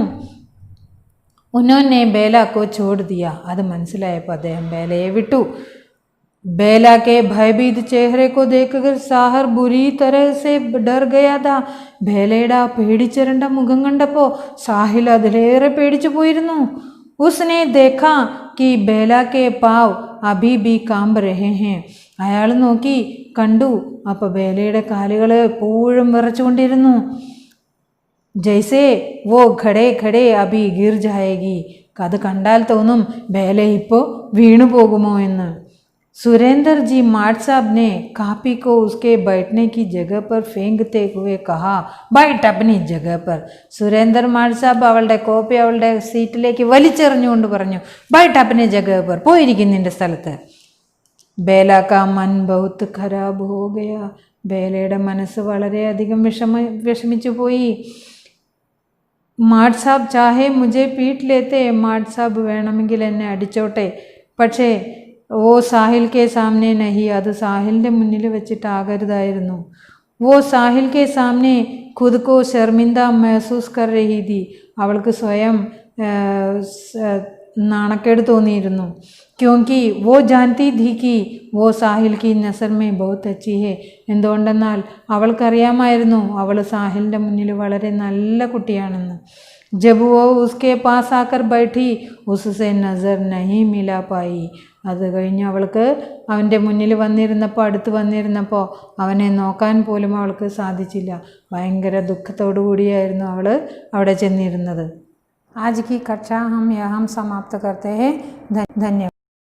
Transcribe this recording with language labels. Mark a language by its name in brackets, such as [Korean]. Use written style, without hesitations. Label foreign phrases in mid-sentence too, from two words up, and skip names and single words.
[Hindi] उन्होंने बेला को छोड़ दिया. [Malayalam] അത് മനസ്സിലായപ്പോൾ അദ്ദേഹം ബേലയെ വിട്ടു. [Hindi] बेला के भयभीत चेहरे को देखकर साहर बुरी तरह से डर गया था. [Malayalam] ബേലയുടെ പേടിച്ചിരണ്ട മുഖം കണ്ടപ്പോൾ സാഹിൽ അതിലേറെ പേടിച്ചു പോയിരുന്നു. [Hindi] उसने देखा कि बेला के पाव अभी भी कांप रहे हैं. [Malayalam] അയാൾ നോക്കി കണ്ടു അപ്പോൾ ബേലയുടെ കാലുകൾ എപ്പോഴും വിറച്ചുകൊണ്ടിരുന്നു. [Hindi] जैसे वो खड़े खड़े अभी गिर जाएगी. [Malayalam] അത് കണ്ടാൽ തോന്നും ബേല ഇപ്പോൾ വീണു പോകുമോ എന്ന്. [Hindi] सुरेंद्र जी माठ साहब ने कापी को उसके बैठने की जगह पर फेंकते हुए कहा, बैठ अपनी जगह पर. [Malayalam] സുരേന്ദർ മാഷ് സാബ് അവളുടെ കോപ്പി അവളുടെ സീറ്റിലേക്ക് വലിച്ചെറിഞ്ഞുകൊണ്ട് പറഞ്ഞു, [Hindi] बैठ अपनी जगह पर, [Malayalam] പോയിരിക്കും നിന്റെ സ്ഥലത്ത്. [Hindi] बेला का मन बहुत खराब हो गया. [Malayalam] ബേലയുടെ മനസ്സ് വളരെയധികം വിഷമിച്ചു പോയി. [Hindi] माट साब चाहे मुझे पीट लेते. [Malayalam] മാട്ട് സാബ് വേണമെങ്കിൽ എന്നെ അടിച്ചോട്ടെ, പക്ഷേ [Hindi] वो साहिल के सामने नहीं. [Malayalam] അത് സാഹിലിൻ്റെ മുന്നിൽ വെച്ചിട്ടാകരുതായിരുന്നു. [Hindi] वो साहिल के सामने खुद को शर्मिंदा महसूस कर रही थी. [Malayalam] അവൾക്ക് സ്വയം നാണക്കേട് തോന്നിയിരുന്നു. [Hindi] क्योंकि वो जानती थी कि वो साहिल की नज़र में बहुत अच्छी है. [Malayalam] എന്തുകൊണ്ടെന്നാൽ അവൾക്കറിയാമായിരുന്നു അവൾ സാഹിലിൻ്റെ മുന്നിൽ വളരെ നല്ല കുട്ടിയാണെന്ന്. [Hindi] जब वो उसके पास आकर बैठी उससे नज़र नहीं मिला पाई. [Malayalam] അത് കഴിഞ്ഞ് അവൾക്ക് അവൻ്റെ മുന്നിൽ അടുത്ത് വന്നിരുന്നപ്പോൾ അവനെ നോക്കാൻ പോലും അവൾക്ക് സാധിച്ചില്ല. ഭയങ്കര ദുഃഖത്തോടു കൂടിയായിരുന്നു അവൾ അവിടെ ചെന്നിരുന്നത്. [Hindi] आज की कक्षा हम यहाँ समाप्त करते हैं. धन्यवाद.